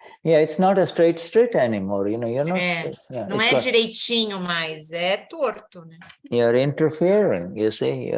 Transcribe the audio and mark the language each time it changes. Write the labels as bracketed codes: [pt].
[en] It's not a straight anymore, you're not. [pt] Não é direitinho mais, é torto, né? [en] You're interfering, you see.